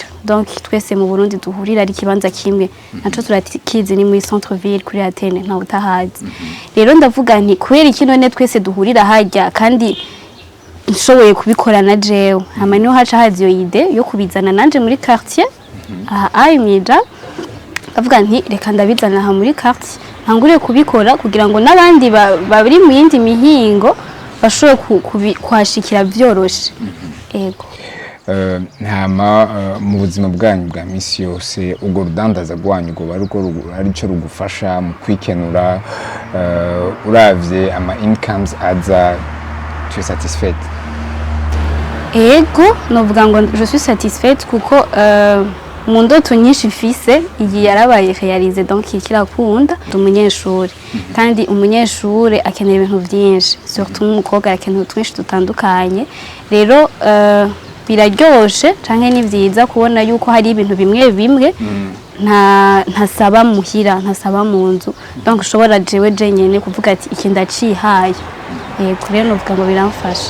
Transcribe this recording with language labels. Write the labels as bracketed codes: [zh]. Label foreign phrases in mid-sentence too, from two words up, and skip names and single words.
[rn] donc twese mu Burundi duhurira ari kibanza kimwe naco turakize ni muri [fr] centre ville [rn] kuri Atene nta utahazi rero ndavuga nti kubera iki none twese duhurira hajya kandi nshoboye kubikora na jewe hama niho haca hazi yo ide yo kubizana nanje muri quartier ayumija avuga nti reka ndabizana aha muri quartier ntangure kubikora kugira ngo nabandi bari mu yindi mihingo bashobore kwashikira vyoroshe. Ego ntama mu buzima bwanyu bwa misi yose ubwo rudandaza rwanyu ngo ari cyo rugufasha mu kwikenura uravye ama incomes aza [fr] tu es satisfaite? [rn] Ego novuga ngo [fr] je suis satisfaite [rn] kuko mu ndoto nyinshi mfise iyi yarabaye réalisé donc kirakunda umunyeshuri kandi umunyeshuri akenera ibintu byinshi surtout umukobwa akenera twinshi dutandukanye rero biraryoshe canke ni vyiza kubona yuko hari ibintu bimwe ntasaba muhira ntasaba mu nzu donc ushobora jewe jenyene kuvuga ati iki ndacihaye kure novuga ngo biramfasha.